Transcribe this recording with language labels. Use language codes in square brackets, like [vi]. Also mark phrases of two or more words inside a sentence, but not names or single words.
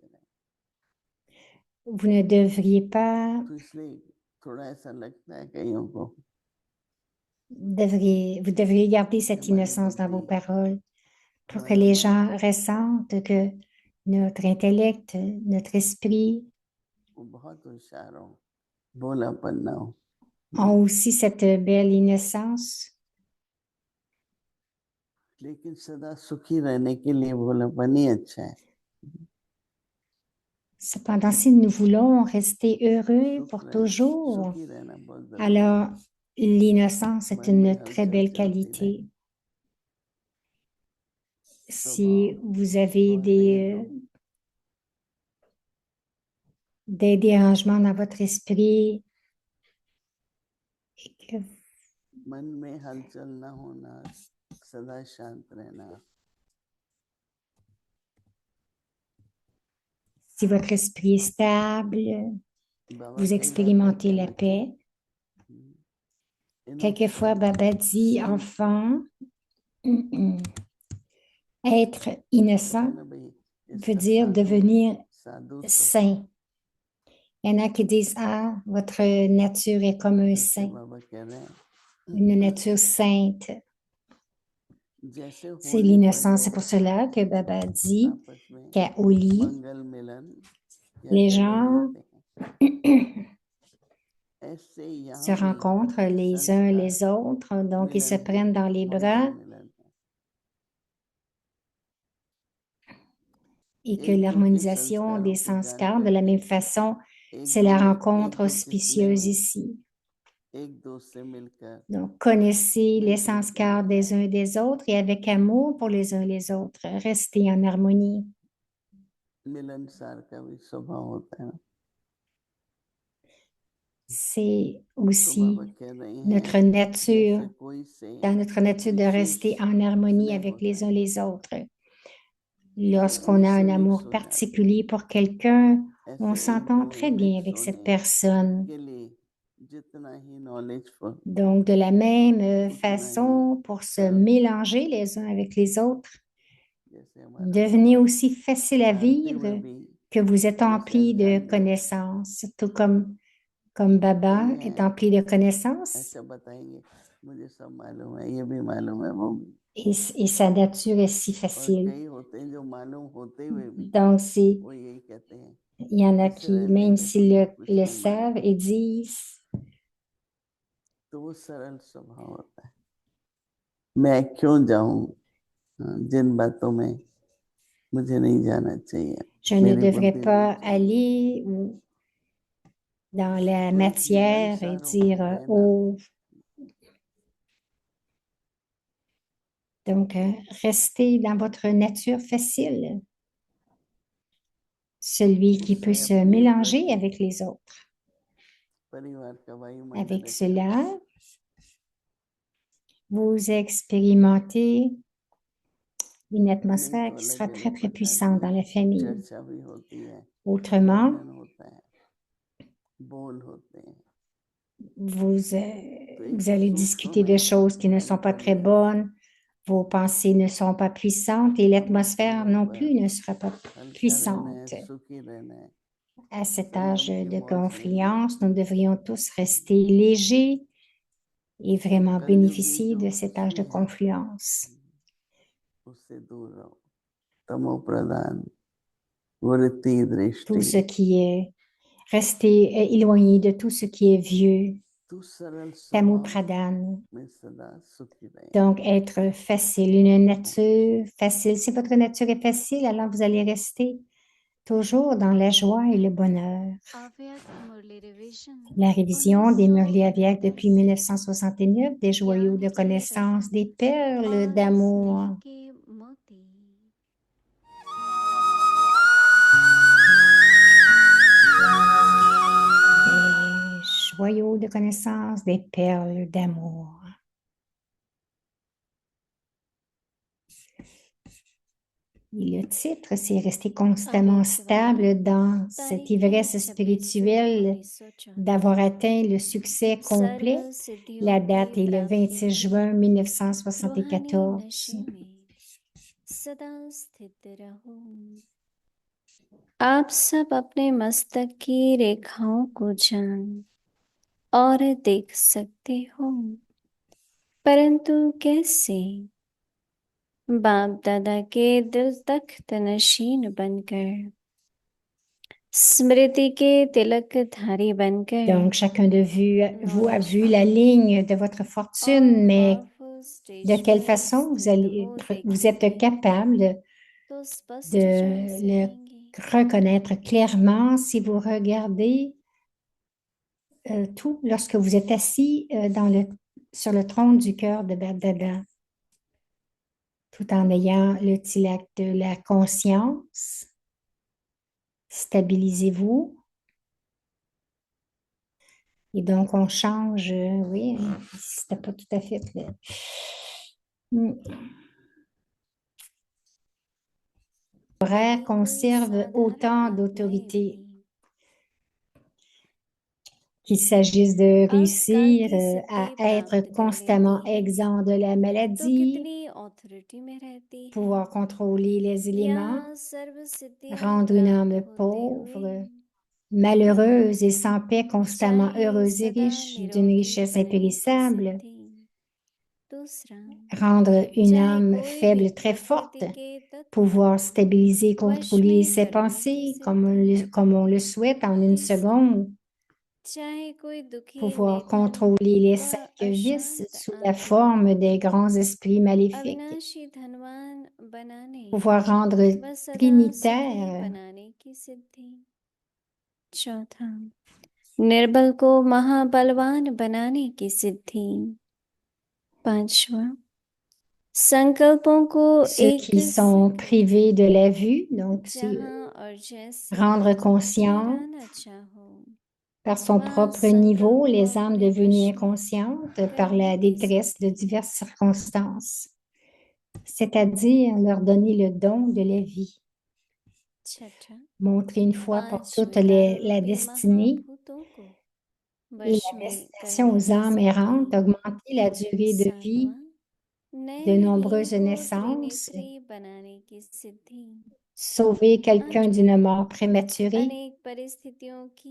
[fr] Vous ne devriez pas. [hi] तो इसलिए थोड़ा ऐसा लगता है कईयों को [fr] Vous devriez garder cette innocence dans vos paroles pour que les gens ressentent que notre intellect, notre esprit [hi] वो बहुत होशियार हो, भोलापन ना हो। [fr] ont aussi cette belle innocence. [hi] लेकिन सदा सुखी रहने के लिए भोलापन ही अच्छा है। [fr] Cependant, si nous voulons rester heureux [hi] सुख [fr] pour [hi] रहना, [fr] toujours, [hi] सुखी रहना बहुत जरूरी है। [fr] alors l'innocence est [hi] मन में [fr] une très [hi] हलचल [fr] belle [hi] चलती रहे, [fr] qualité. Si [hi] स्वभाव [fr] vous avez [hi] होते हैं तो [fr] des dérangements dans votre esprit et que [hi] मन में हलचल ना होना, सदा शांत रहना, [fr] si votre esprit est stable, [hi] बाबा [fr] vous [hi] कई बार कहते [fr] expérimentez [hi] हैं [fr] la [hi] बच्चे, [fr] paix. Quelquefois, Baba dit, enfant, être innocent [hi] ना भाई [fr] veut [hi] इसका [fr] dire [hi] साधु [fr] devenir [hi] साधु तो [fr] saint. Il y en a qui disent, ah, votre nature est comme un [hi] इसलिए [fr] saint, [hi] बाबा कह रहे हैं [fr] une nature sainte. [hi] जैसे [fr] C'est [hi] होली पर [fr] l'innocence. C'est [hi] लोग [fr] pour cela que Baba dit [hi] आपस में [fr] qu'à Oli, [hi] मंगल मिलन या [fr] les [hi] गले [fr] gens [hi] मिलते हैं, ऐसे [fr] se [hi] यहाँ भी [fr] rencontrent les uns [hi] संस्कार [fr] les autres, donc ils se [hi] मिलन है, [fr] prennent dans les [hi] मंगल [fr] bras [hi] मिलन है, [fr] et que [hi] एक दुख के [fr] l'harmonisation [hi] संस्कारों [fr] des [hi] को [fr] sanskars, [hi] जान [fr] de la même [hi] करके [fr] façon, c'est la rencontre [hi] एक दुख किसने [fr] auspicieuse [hi] हुई, [fr] ici. [hi] एक दोस्त से मिलकर [fr] Donc, connaissez les [hi] मिलजुल के [fr] sanskars [hi] रहना [fr] des uns et des autres et avec amour pour les uns les autres, restez en harmonie. [hi] मिलनसार का भी स्वभाव होता है ना। [fr] C'est [hi] तो बाबा [fr] aussi [hi] कह रहे [fr] notre [hi] हैं [fr] nature, [hi] जैसे कोई से [fr] dans notre nature de [hi] विशेष [fr] rester en harmonie [hi] स्नेह [fr] avec [hi] होता [fr] les uns [hi] है [fr] les autres. [hi] तो [fr] Lorsqu'on a [hi] उनसे [fr] un [hi] मिक्स [fr] amour [hi] हो जाते हैं, [fr] particulier pour quelqu'un, on [hi] ऐसे एक [fr] s'entend [hi] दो [fr] très bien [hi] मिक्स [fr] avec cette [hi] होने [fr] personne. [hi] के लिए जितना ही नॉलेजफुल [fr] Donc, de la même [hi] उतना ही [fr] façon, pour se [hi] सरल, [fr] mélanger les uns avec les autres, [hi] जैसे हमारा [fr] devenez [hi] बाबा [fr] aussi facile à [hi] जानते हुए [fr] vivre [hi] भी [fr] que vous êtes [hi] जैसे [fr] empli de [hi] अनजान भी होते हैं, [fr] connaissances, tout comme Baba [hi] वही [fr] est [hi] है, [fr] empli de connaissances [hi] ऐसा बताएंगे मुझे सब मालूम है, ये भी मालूम है, वो भी, [fr] et sa nature est si [hi] और [fr] facile. [hi] कई होते हैं जो मालूम होते हुए भी [fr] Donc, [hi] वो यही कहते हैं, [fr] il y en a [hi] इस [fr] qui, [hi] रहते [fr] même [hi] हैं तो [fr] s'ils [hi] कुछ [fr] le [hi] नहीं मालूम, [fr] savent et disent, [hi] तो वो सरल स्वभाव होता है। मैं क्यों जाऊं जिन बातों में मुझे नहीं जाना चाहिए, [fr] je ne [hi] मेरी [fr] devrais [hi] बुद्धि नहीं [fr] pas [hi] चाहिए, [fr] aller dans la [hi] तो एक [fr] matière et [hi] मिलनसार [fr] dire, [hi] रहना [fr] oh, donc restez dans votre nature facile, celui qui peut [hi] उससे [fr] se [hi] अपने [fr] mélanger [hi] प्रति [fr] avec les autres. [hi] परिवार का वायुमंडल [fr] Avec [hi] अच्छा [fr] cela, vous expérimentez une [hi] नहीं [fr] atmosphère [hi] तो [fr] qui [hi] अलग [fr] sera [hi] अलग [fr] très, très [hi] प्रकार [fr] puissante [hi] की [fr] dans la famille. [hi] चर्चा भी होती है, [fr] Autrement, [hi] मनन होता है, बोल होते हैं, [fr] vous, [hi] तो एक [fr] vous allez [hi] सूक्ष्म [fr] discuter de [hi] में [fr] choses qui ne sont pas très [hi] एंटर [fr] bonnes, vos pensées ne sont pas puissantes et l'atmosphère non plus ne sera pas [hi] हल्का रहना है, [fr] puissante. [hi] सुखी रहना है, [fr] À cet âge [hi] संगम की [fr] de [hi] मौज लेनी है, [fr] confluence, nous devrions tous rester légers et vraiment [hi] कलयुगी [fr] bénéficier [hi] जो [fr] de cet [hi] कुछ [fr] âge [hi] भी [fr] de [hi] है [fr] confluence. [hi] उससे दूर रहो, तमो प्रधान वृत्ति [fr] Tout [hi] दृष्टि, [fr] ce qui est, rester éloigné de tout ce qui est vieux, [hi] तू सरल [fr] Tamu [hi] स्वभाव [fr] Pradhan. [hi] में सदा सुखी रहे। [fr] Donc, être facile, une nature facile. Si votre nature est facile, alors vous allez rester toujours dans la joie et le bonheur. [hi] अव्यक्त मुरली रिवीजन [fr] La révision des Murli Avyak 1929 depuis 1969, des joyaux de [hi] ज्ञान के [fr] connaissance, [hi] रत्न [fr] des perles [hi] और [fr] d'amour. [hi] स्नेह के मोती [fr] Des joyaux de connaissance, des perles d'amour. Et le titre, c'est rester constamment stable dans cette ivresse spirituelle, d'avoir atteint le succès complet. [hi] सर्व सिद्धियों [fr] La [hi] की [fr] date est le [hi] प्राप्ति [fr] 26 [hi] के [fr] juin [hi] रूहानी [fr] 1974. [hi] नशे में सदा स्थित रहो। आप सब अपने मस्तक की रेखाओं को जान और देख सकते हो। परंतु कैसे बाप दादा के दिल तख्त नशीन बनकर, स्मृति के तिलकधारी बनकर, [fr] Donc, chacun de vous a vu la ligne de votre fortune, mais de quelle façon vous êtes capable [hi] तो स्पष्ट [fr] de [hi] चाय से [fr] le [hi] रहेंगे। [fr] reconnaître clairement si vous regardez tout lorsque vous êtes assis sur le trône du cœur de Bab-Dada, tout en ayant le tilak de la conscience. Stabilisez-vous. Et donc, on change, oui, c'était pas tout à fait clair. Horaire conserve autant d'autorité qu'il s'agisse de réussir à être constamment exempt de la [hi] तो [fr] maladie, [hi] कितनी ऑथोरिटी में रहती है, [fr] pouvoir contrôler les éléments, [hi] यहाँ सर्व सिद्धियां [fr] rendre une [hi] प्राप्त [fr] âme [hi] होते [fr] pauvre, [hi] हुए [fr] malheureuse et sans paix, constamment [hi] चाहे [fr] heureuse et [hi] सदा [fr] riche, d'une [hi] निरोगी [fr] richesse [hi] बनने की [fr] impérissable, [hi] सिद्धि। दूसरा, [fr] rendre une [hi] चाहे [fr] âme [hi] कोई भी [fr] faible très [hi] प्रकृति [fr] forte, [hi] के तत्व [fr] pouvoir stabiliser, [hi] वश [fr] contrôler [hi] में [fr] ses [hi] करने की [fr] pensées [hi] सिद्धि, [fr] comme on le souhaite en une [hi] तीसरा, [fr] seconde, [hi] चाहे कोई दुखी [fr] pouvoir [hi] निर्धन [fr] contrôler les [hi] व [fr] 5 vices [hi] अशांत [fr] sous la [hi] आत्मा [fr] forme [hi] को [fr] des grands esprits maléfiques, [hi] अविनाशी धनवान बनाने [fr] pouvoir rendre [hi] व सदा सुखी [fr] trinitaire, [hi] बनाने की सिद्धि। चौथा, निर्बल को महाबलवान बनाने की सिद्धि। पांचवा, संकल्पों को [fr] ceux [hi] एक [fr] qui sont privés de la vue, donc [hi] जहां और जैसे [fr] rendre [hi] भी [fr] conscient [hi] ठहराना चाहो, [fr] par son [hi] वहां [fr] propre niveau [hi] संकल्प को [fr] les âmes [hi] अपने [fr] devenues [hi] वश में [fr] inconscientes par [hi] करने [fr] la [hi] की [fr] détresse de [hi] सिद्धि। [fr] diverses circonstances, c'est-à-dire leur donner le don de la vie. [hi] छठा, [fr] Montrer une fois pour [hi] 5 [fr] toutes [hi] विकारों [fr] la [hi] रूपी [fr] destinée [hi] महाभूतों को [fr] et [hi] वश [fr] la [hi] में [fr] destination [hi] करने [fr] aux [hi] की [fr] âmes errantes, [hi] सिद्धि। [fr] augmenter la durée de vie [hi] 7वां, नए [fr] de [hi] नहीम [fr] nombreuses [hi] को [fr] naissances, [hi] त्रिनेत्री बनाने की सिद्धि। [fr] sauver quelqu'un [hi] 8वां, [fr] d'une mort prématurée, [hi] अनेक परिस्थितियों की